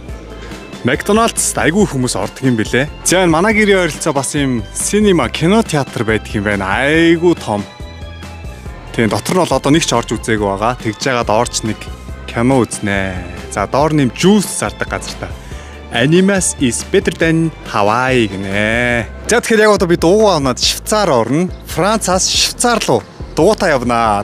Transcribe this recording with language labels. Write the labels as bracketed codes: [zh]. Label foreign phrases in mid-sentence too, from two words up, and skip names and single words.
[mn] McDonald's айгүй хүмүүс ордог юм бэлээ. За манай гэрийн ойролцоо бас юм синема кино театр байдаг юм байна. Айгүй том. Тийм дотор нь бол одоо нэг ч орж үзээгүй байгаа. Тэгж жагаад орч нэг кино үзнэ. За доор нэм жуус зардаг газар та. [en] Animas is better than Hawaii гинэ. [mn] За тэгэхээр яг одоо би дуугаа аваад Швейцар орно. Францаас Швейцар руу дуугаа явнаа.